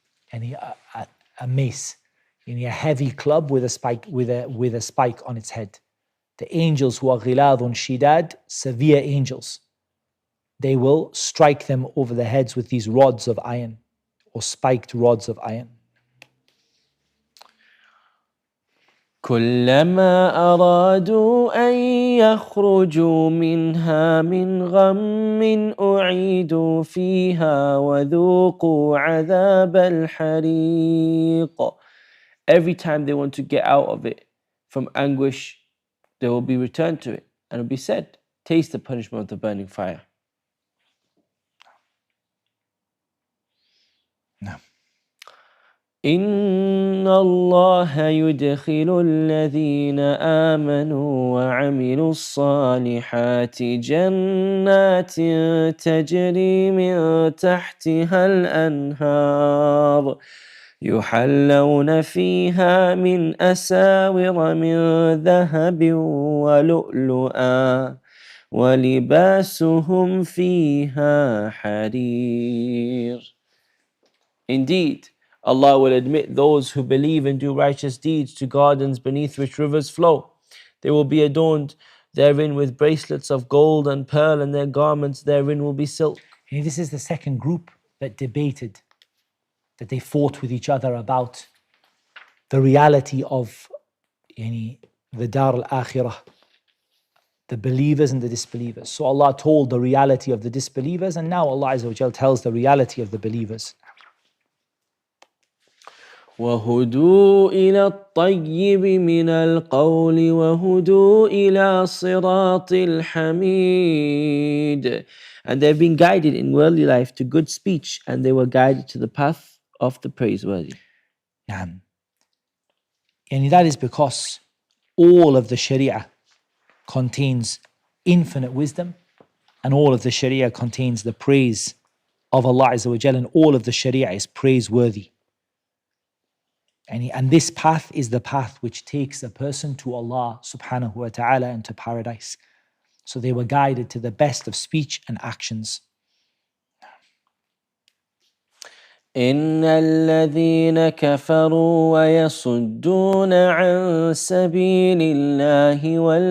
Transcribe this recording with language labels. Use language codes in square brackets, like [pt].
[en] And a mace, a heavy club with a spike on its head. The angels who are ghiladun shidad, severe angels, they will strike them over the heads with these rods of iron, or spiked rods of iron. [ar] كلما أرادوا أن يخرجوا منها من غم أعيدوا فيها وذوقوا عذاب الحريق. [en] Every time they want to get out of it from anguish, they will be returned to it, and it will be said, taste the punishment of the burning fire. No. [ar] إن الله يدخل الذين آمنوا وعملوا الصالحات جنات تجري من تحتها الأنهار يحلون فيها من أساور من ذهب ولؤلؤا ولباسهم فيها حرير. [en] Indeed, Allah will admit those who believe and do righteous deeds to gardens beneath which rivers flow. They will be adorned therein with bracelets of gold and pearl, and their garments therein will be silk. And this is the second group that debated, that they fought with each other about the reality of the Dar al-Akhirah, the believers and the disbelievers. So Allah told the reality of the disbelievers, and now Allah Azza wa Jal tells the reality of the believers. [ar] وهدوا إلى الطيب من القول وهدوا إلى صراط الحميد. [en] And they've been guided in worldly life to good speech, and they were guided to the path of the praiseworthy. And that is because all of the Sharia contains infinite wisdom, and all of the Sharia contains the praise of Allah Azza wa Jal, and all of the Sharia is praiseworthy. And this path is the path which takes a person to Allah subhanahu wa ta'ala and to paradise. So they were guided to the best of speech and actions. [ar] إن الذين كفروا ويصدون عن سبيل الله